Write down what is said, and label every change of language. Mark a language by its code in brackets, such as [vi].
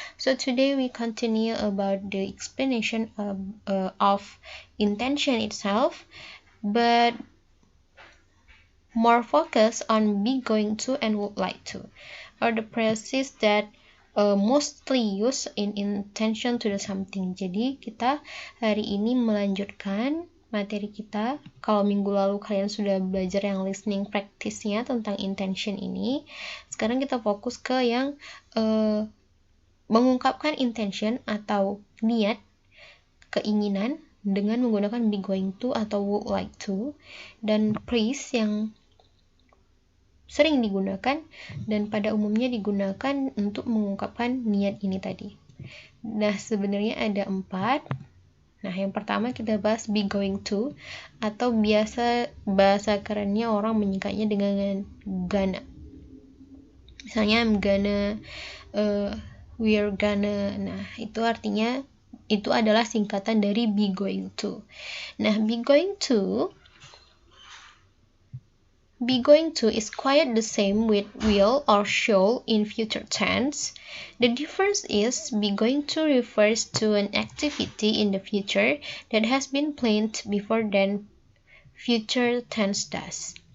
[en] So today we continue about the explanation of intention itself, but more focus on be going to and would like to, or the phrases that mostly used in intention to do something. [id] Jadi kita hari ini melanjutkan materi kita. Kalau minggu lalu kalian sudah belajar yang [en] listening practice- [id] nya tentang intention ini, sekarang kita fokus ke yang mengungkapkan intention atau niat, keinginan dengan menggunakan be going to atau would like to, dan phrase yang sering digunakan dan pada umumnya digunakan untuk mengungkapkan niat ini tadi. Nah, sebenarnya ada 4. Nah, yang pertama kita bahas be going to, atau biasa bahasa kerennya orang menyingkatnya dengan gonna. Misalnya [en] I'm gonna, we're gonna. [id] Nah, itu artinya itu adalah singkatan dari be going to. [en] Nah, be going to is quite the same with will or shall in future tense. The difference is be going to refers to an activity in the future that has been planned before than future tense does.